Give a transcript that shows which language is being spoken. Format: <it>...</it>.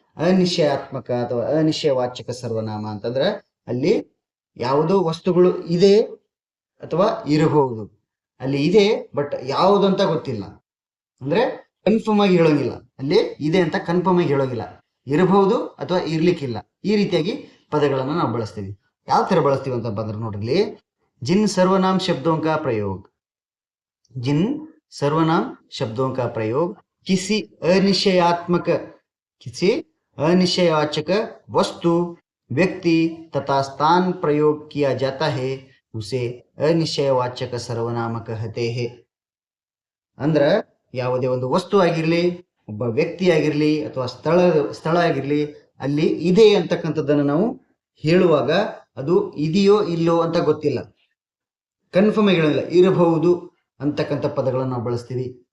<kn>ಅನಿಶ್ಚಯಾತ್ಮಕ ಅಥವಾ ಅನಿಶ್ಚಯವಾಚಕ ಸರ್ವನಾಮ ಅಂತಂದ್ರೆ ಅಲ್ಲಿ ಯಾವುದೋ ವಸ್ತುಗಳು ಇದೆ ಅಥವಾ ಇರಬಹುದು. ಅಲ್ಲಿ ಇದೆ ಬಟ್ ಯಾವುದು ಅಂತ ಗೊತ್ತಿಲ್ಲ, ಅಂದ್ರೆ ಕನ್ಫರ್ಮ್ ಆಗಿ ಹೇಳೋಂಗಿಲ್ಲ. ಅಲ್ಲಿ ಇದೆ ಅಂತ ಕನ್ಫರ್ಮ್ ಆಗಿ ಹೇಳೋಂಗಿಲ್ಲ, ಇರಬಹುದು ಅಥವಾ ಇರ್ಲಿಕ್ಕಿಲ್ಲ. ಈ ರೀತಿಯಾಗಿ ಪದಗಳನ್ನ ನಾವು ಬಳಸ್ತೀವಿ. ಯಾವ ತರ ಬಳಸ್ತೀವಿ ಅಂತ ಬಂದ್ರೆ ನೋಡ್ರಿ,</kn> <hi>जिन सर्वनाम शब्दों का प्रयोग, जिन सर्वनाम शब्दों का प्रयोग किसी अनिश्चयात्मक, किसी अनिश्चयवाचक वस्तु, व्यक्ति तथा स्थान प्रयोग किया जाता है उसे अनिश्चयवाचक सर्वनाम कहते हैं.</hi> <kn>ಅಂದ್ರ ಯಾವುದೇ ಒಂದು ವಸ್ತು ಆಗಿರ್ಲಿ, ಒಬ್ಬ ವ್ಯಕ್ತಿ ಆಗಿರ್ಲಿ ಅಥವಾ ಸ್ಥಳ ಆಗಿರ್ಲಿ, ಅಲ್ಲಿ ಇದೆ ಅಂತಕ್ಕಂಥದ್ದನ್ನು ನಾವು ಹೇಳುವಾಗ ಅದು ಇದೆಯೋ ಇಲ್ಲೋ ಅಂತ ಗೊತ್ತಿಲ್ಲ, ಕನ್ಫರ್ಮ್ ಆಗಿ ಹೇಳೋದಿಲ್ಲ, ಇರಬಹುದು ಅಂತಕ್ಕಂಥ ಪದಗಳನ್ನು ನಾವು ಬಳಸ್ತೀವಿ.</kn>